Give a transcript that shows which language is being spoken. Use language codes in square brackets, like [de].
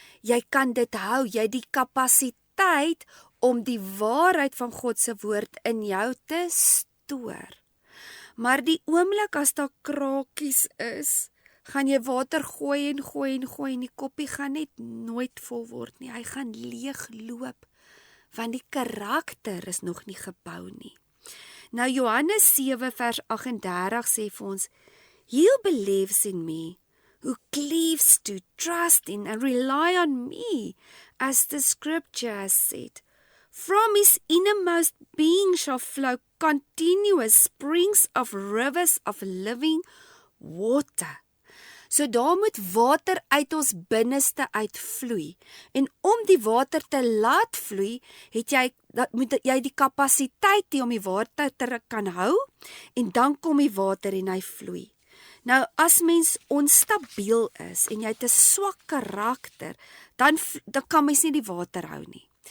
[af] Jy kan dit hou, jy het die kapasiteit om die waarheid van God se woord in jou te stoor. Maar die oomblik as daar krakies is, gaan jy water gooi en die koppie gaan net nooit vol word nie. Hy gaan leeg loop, want die karakter is nog nie gebou nie. Nou Johannes 7 vers 38 sê vir ons, [en] He who believes in me, who cleaves to trust in and rely on me, as the scripture has said, from his innermost being shall flow continuous springs of rivers of living water. [af] So daar moet water uit ons binneste uitvloei. En om die water te laat vloei, moet jy die kapasiteit hê om die water te kan hou, en dan kom die water en hy vloei. Nou, as mens onstabiel is, en jy het 'n swak karakter, dan kan mens nie die water hou nie.